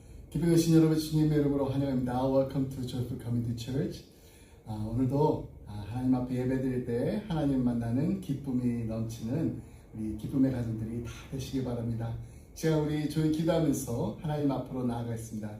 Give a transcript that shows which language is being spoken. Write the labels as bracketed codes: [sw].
[ko] 기쁨 여신 여러분 주님의 이름으로 환영합니다. [en] Welcome to Joyful Community Church. [ko] 오늘도 하나님 앞에 예배드릴 때 하나님 만나는 기쁨이 넘치는 우리 기쁨의 가정들이 다 되시기 바랍니다. 제가 우리 조용히 기도하면서 하나님 앞으로 나아가겠습니다.